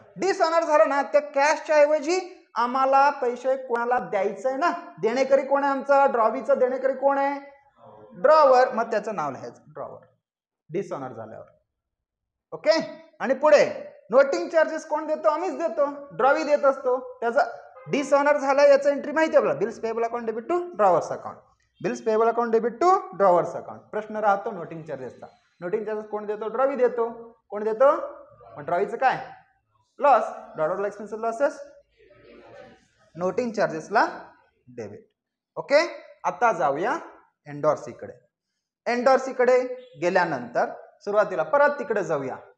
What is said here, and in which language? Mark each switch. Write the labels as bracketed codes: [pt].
[mr] Dishonour झालं ना, त्या कॅशच्या ऐवजी आम्हाला पैसे कोणाला द्यायचंय ना. देणेकरी कोण आहे आमचा? ड्रॉवीचं देणेकरी कोण आहे? ड्रॉवर. मग त्याचं नाव लिहायचं ड्रॉवर. डिसऑनर झाल्यावर. ओके. आणि पुढे नोटिंग चार्जेस कोण देतो? आम्हीच देतो. ड्रॉवी देत असतो. त्याचा डिसऑनर झाला याचा एंट्री माहिती आहे आपल्याला. [en] Bills payable account debit to drawer's account. Bills payable account debit to drawer's account. [mr] प्रश्न राहतो नोटिंग चार्जेसचा. नोटिंग चार्जेस कोण देतो? ड्रॉवी देतो. कोण देतो? मग ड्रॉवीचं काय? Loss. ड्रॉवरला expenses losses. Noting चार्जेसला debit. Okay. आता जाऊया एंडोर्सीकडे. एंडोर्सीकडे गेल्यानंतर सुरुवातीला परत तिकडे जाऊया.